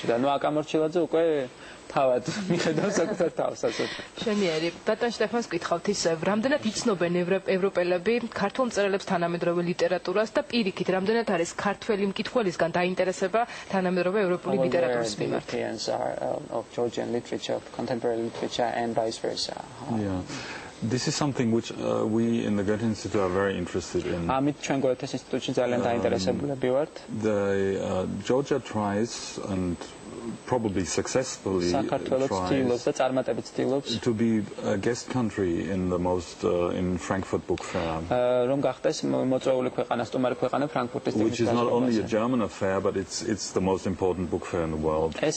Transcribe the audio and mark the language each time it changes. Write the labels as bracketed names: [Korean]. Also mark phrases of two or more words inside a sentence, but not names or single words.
[Georgian] და ნუ აკამორჩილაძე უკვე თავად მიხედავს საკუთარ თავს ასე. შვენიერი. ბატონ შტეფანს გითხავთ ის რამდენად იცნობენ ევროპელები ქართულ მწერლებს თანამედროვე ლიტერატურას და პირიქით რამდენად არის ქართველი მკითხველისგან დაინტერესება თანამედროვე ევროპული ლიტერატურის მიმართ. [English] of Georgian literature, contemporary literature and vice versa. Yeah. This is something which we in the Goethe Institute are very interested in. [Georgian] ამით ჩვენ გოეთეს ინსტიტუტში ძალიან დაინტერესებულები ვართ. [English] Georgia tries and probably successfully tries to be a guest country in the most in Frankfurt Book Fair. Which is not only a German affair, but it's the most important book fair in the world.